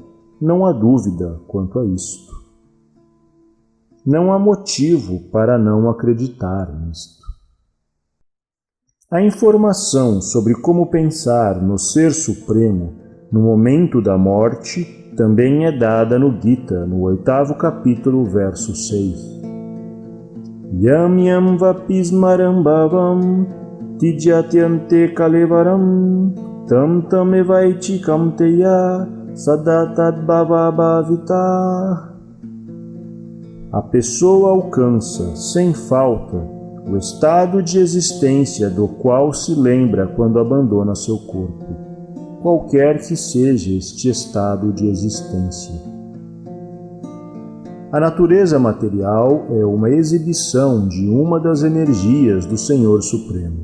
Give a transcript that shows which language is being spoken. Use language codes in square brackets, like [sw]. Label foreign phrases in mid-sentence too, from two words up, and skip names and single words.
[pt] Não há dúvida quanto a isto. Não há motivo para não acreditar nisto. A informação sobre como pensar no Ser Supremo no momento da morte também é dada no Gita, no 8º capítulo, verso 6. [sa] Yam yam vapismaram bhavam tijyatyante kalevaram tam tam evaiti kamteya sadatad bhava bhavita. [pt] A pessoa alcança, sem falta, o estado de existência do qual se lembra quando abandona seu corpo, qualquer que seja este estado de existência. A natureza material é uma exibição de uma das energias do Senhor Supremo.